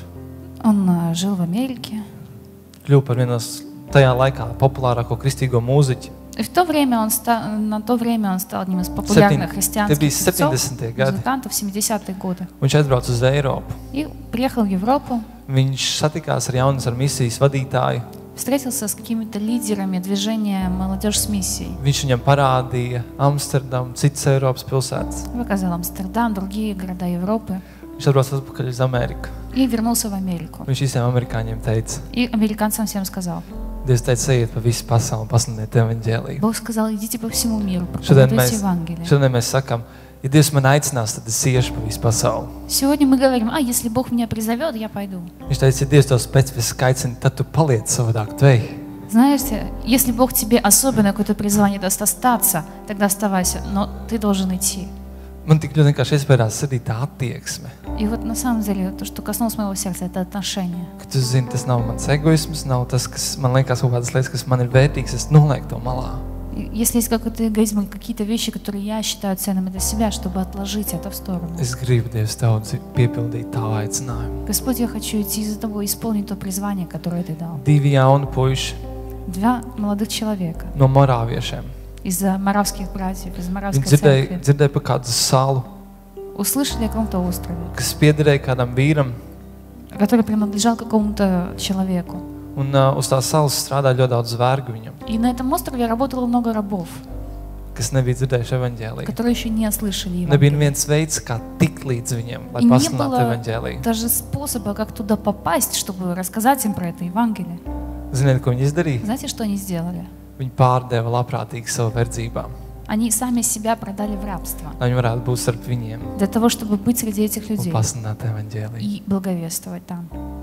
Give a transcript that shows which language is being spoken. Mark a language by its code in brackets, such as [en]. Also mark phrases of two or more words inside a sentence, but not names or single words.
[ru] Он жил в Америке. [lv] Kļuva par vienu no tajā laikā populārāko kristīgo mūziķu. [ru] И в то время на то время он стал одним из популярных христианских [lv] bija [ru] певцов, [lv] 70. gadi. [ru] музыкантов 70-е годы. [lv] Viņš aizbrauca uz Eiropu. [ru] И приехал в Европу, [lv] Viņš satikās ar jaunas ar misijas vadītāju. [ru] встретился с какими-то лидерами движения «Молодежь с миссией». [lv] Viņš viņam parādīja Amsterdamu, citas Eiropas pilsētas. [ru] Показал Амстердам, другие города Европы. [lv] Viņš atbrauca atpakaļ uz Ameriku. [ru] И вернулся в Америку. [lv] Viņš visiem amerikāņiem teica, [ru] И американцам всем сказал. [lv] Dievs teica, ejiet pa visu pasauli un pasludiniet evaņģēliju. [ru] Bог сказал, идите по всему миру, [lv] Šodien [ru] проповедуйте [lv] mēs, [ru] Евангелие. [lv] šodien mēs sakam, ja Dievs man aicinās, tad es iešu pa visu pasauli. [ru] Сегодня мы говорим, если Бог меня призовет, я пойду. [lv] Viņš teica, ja Dievs tev specifiski aicina, tad tu paliec savādāk. Tu ej. [ru] Знаете, если Бог тебе особенно какое-то призвание даст остаться, тогда оставайся, но ты должен идти. [lv] Man tik ļoti vienkārši iespējās sirdī tā attieksme, [ru] И вот на самом деле то, что коснулось моего сердца, это отношение. [lv] ka tu zini, tas nav mans egoisms, nav tas, kas man liekas kaut kādas lietas, kas man ir vērtīgas, es nolieku to malā. [ru] И если есть какой-то эгоизм, какие-то вещи, которые я считаю ценными для себя, чтобы отложить это в сторону. [lv] Es gribu, Dievs, tev piepildīt tavu aicinājumu. [ru] Господь, я хочу идти за тобой, исполнить то призвание, которое ты дал. [lv] 2 jauni puiši [ru] Два молодых человека [lv] no morāviešiem. [ru] из моравских братьев, из [lv] Viņi [ru] моравской церкви [lv] dzirdēja par kādu salu, [ru] услышали о каком-то острове, [lv] kas piederēja kādam vīram, [ru] который принадлежал какому-то человеку. [lv] un uz tās salas strādāja ļoti daudz zvergu viņam, [ru] И на этом острове работало много рабов, [lv] kas nebija dzirdējuši evaņģēliju. [ru] которые еще не слышали [lv] Nebija [ru] Евангелие. [lv] neviens veids, kā tikt līdz viņiem, lai [ru] И не [lv] pasludinātu [ru] было [lv] evaņģēliju. [ru] даже способа, как туда попасть, чтобы рассказать им про это Евангелие. [lv] Ziniet, ko viņi izdarīja? [ru] Знаете, что они сделали? [lv] Viņi pārdeva labprātīgi savu verdzībām, [ru] Они сами себя продали в рабство [lv] lai viņi varētu būt starp viņiem [ru] для того, чтобы быть среди этих [lv] un [ru] людей [lv] pasludināt evaņģēliju. [ru] и благовествовать там.